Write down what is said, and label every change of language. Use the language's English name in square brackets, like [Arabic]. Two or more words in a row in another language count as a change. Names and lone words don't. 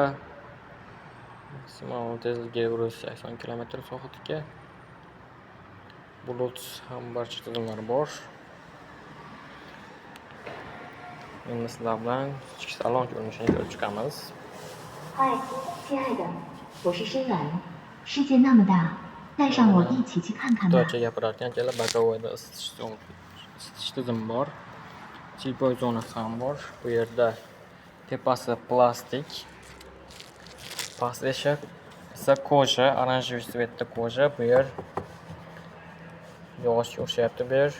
[Uzbek] Maksimal tezligi 80 km/soatga. Bulut ham barcha tizimlar bor. Endi sizlar bilan ichki salon ko'rinishini ko'rib chiqamiz. [Chinese] 嗨，亲爱的，我是深蓝， 世界那么大，带上我一起去看看吧。 [Uzbek] Xitoycha gapirarkanlar bokovada isitish tizimi bor. Chipoy zonasi ham bor. Bu yerda tepasi plastik. Pastda esa koja, [Russian] oranjiy svetda [Uzbek] koja. Bu yer yog'ochga o'xshayapti bu yer.